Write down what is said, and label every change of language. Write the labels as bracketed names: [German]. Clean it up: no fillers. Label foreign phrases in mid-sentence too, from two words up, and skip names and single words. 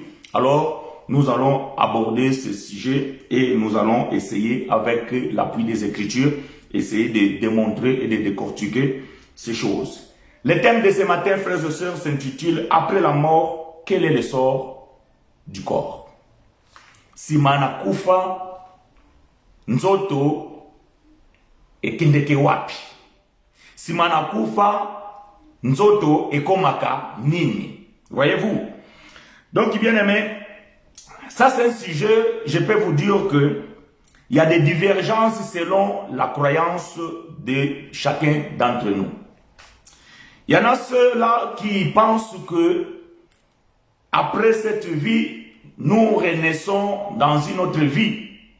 [French] Alors, nous allons aborder ce sujet et nous allons essayer, avec l'appui des Écritures, essayer de démontrer et de décortiquer ces choses. Le thème de ce matin, frères et sœurs, s'intitule « Après la mort, quel est le sort du corps ?» [Lingala] Simana kufa, nzoto, ekendeke wapi. Simana kufa, nzoto, ekomaka nini. [French] Voyez-vous? Donc, bien aimé, ça c'est un sujet, je peux vous dire que il y a des divergences selon la croyance de chacun d'entre nous. Il y en a ceux-là qui pensent que après cette vie, nous renaissons dans une autre vie.